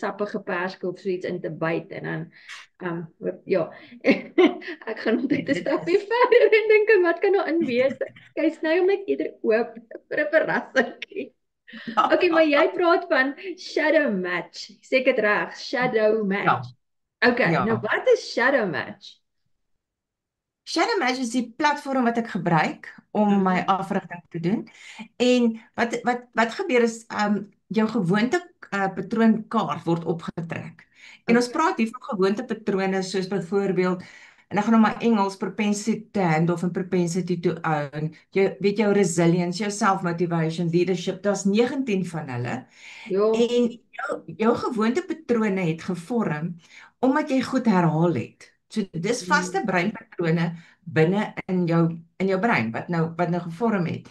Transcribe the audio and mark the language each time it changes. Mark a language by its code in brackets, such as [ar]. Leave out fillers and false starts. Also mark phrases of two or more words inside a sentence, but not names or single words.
[af] 'n sappige perske of so iets in te byt en dan ja. Ek gaan net 'n Dit stapie is verder en dink wat kan daar in wees? Kyk nou net eerder oop vir 'n verrassing. Okay, maar jy praat van shadow match. Sê ek dit reg? Shadow match. ja, Okay, nou ja. wat is shadow match? Shadow Match is die platform wat ek gebruik om my Mhm. afrigting te doen. En wat gebeur is jou gewoonte patroonkaart word opgetrek. En ons Okay. praat hier van gewoonte patrone soos byvoorbeeld en ek gaan nou maar Engels [en] propensity to handle [af] of 'n [en] propensity to own. [af] Jy weet jou resilience, jou [en] self-motivation, leadership, [af] daar's 19 van hulle. Jo. En jou gewoontepatrone het gevorm omdat jy goed herhaal het. So dis vaste Mm. breinpatrone binne in jou brein wat nou gevorm het.